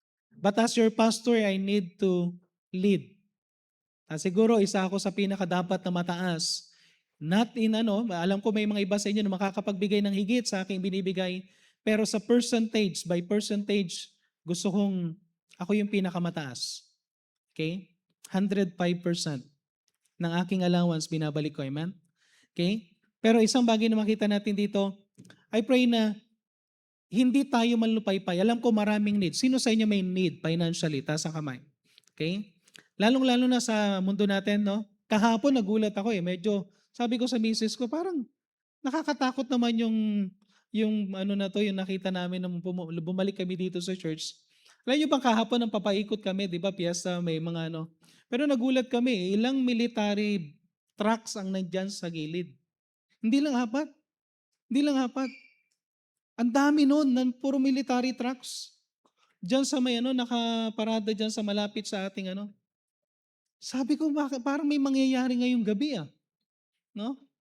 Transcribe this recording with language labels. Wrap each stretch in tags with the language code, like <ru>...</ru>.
<en>But as your pastor, I need to lead.</en> <tl>Siguro, isa ako sa pinakadapat na mataas. Not in alam ko may mga iba sa inyo na makakapagbigay ng higit sa aking binibigay, pero sa percentage,</tl> <en>by percentage,</en> <tl>gusto kong ako yung pinakamataas. Okay? 105% ng aking allowance binabalik ko, amen? Okay? Pero isang bagay na makita natin dito,</tl> <en>I pray</en> <tl>na hindi tayo manlupaypay. Alam ko maraming need. Sino sa inyo may need financially? Taas ang kamay. Okay? Lalong-lalo na sa mundo natin, no? Kahapon nagulat ako medyo, sabi ko sa misis ko, parang nakakatakot naman yung yung nakita namin nung bumalik kami dito sa church. Alam niyo bang kahapon nang papaikot kami, di ba, piyesta, may mga Pero nagulat kami, ilang military trucks ang nandyan sa gilid. Hindi lang hapat. Hindi lang hapat. Ang dami noon, puro military trucks. Diyan sa may nakaparada diyan sa malapit sa ating Sabi ko, parang may mangyayari ngayong gabi no?</tl>